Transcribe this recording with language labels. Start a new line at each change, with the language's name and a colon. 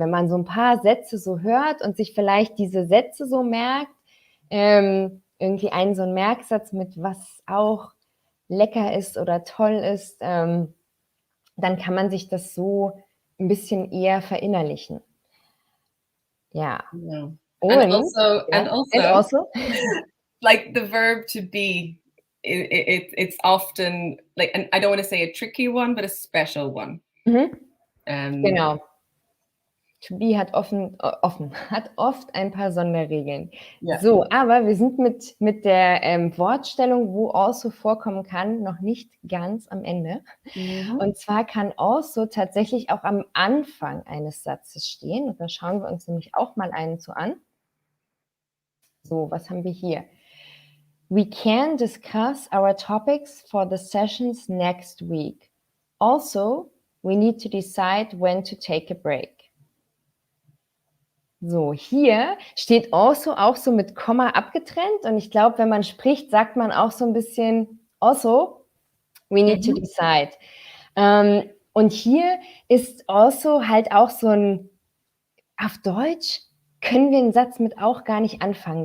German: Wenn man so ein paar Sätze so hört und sich vielleicht diese Sätze so merkt, irgendwie einen so einen Merksatz mit was auch lecker ist oder toll ist, dann kann man sich das so ein bisschen eher verinnerlichen. Ja.
English: No.
German: Und,
English: and also, like the verb to be, it's often like, and I don't want to say a tricky one, but a special one.
German: Genau. To be hat oft ein paar Sonderregeln.
English: Yeah.
German: So, aber wir sind mit der Wortstellung, wo also vorkommen kann, noch nicht ganz am Ende. Und zwar kann also tatsächlich auch am Anfang eines Satzes stehen. Und da schauen wir uns nämlich auch mal einen zu an. So, was haben wir hier?
English: We can discuss our topics for the sessions next week. Also, we need to decide when to take a break.
German: So, hier steht also auch so mit Komma abgetrennt und ich glaube, wenn man spricht, sagt man auch so ein bisschen also,
English: we need to decide.
German: Und hier ist also halt auch so ein, auf Deutsch können wir einen Satz mit auch gar nicht anfangen.